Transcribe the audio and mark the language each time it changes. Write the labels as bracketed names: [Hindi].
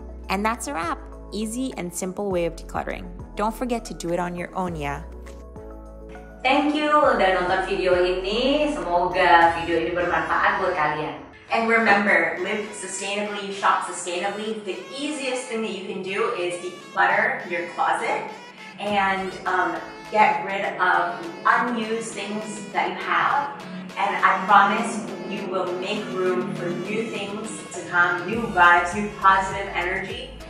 [English] And that's a wrap. Easy and simple way of decluttering. Don't forget to do it on your own, ya. Thank you [Indonesian] udah nonton video ini. Semoga video ini bermanfaat buat kalian. [English] And remember, live sustainably, shop sustainably. The easiest thing that you can do is declutter your closet and get rid of unused things that you have. And I promise you will make room for new things to come, new vibes, new positive energy.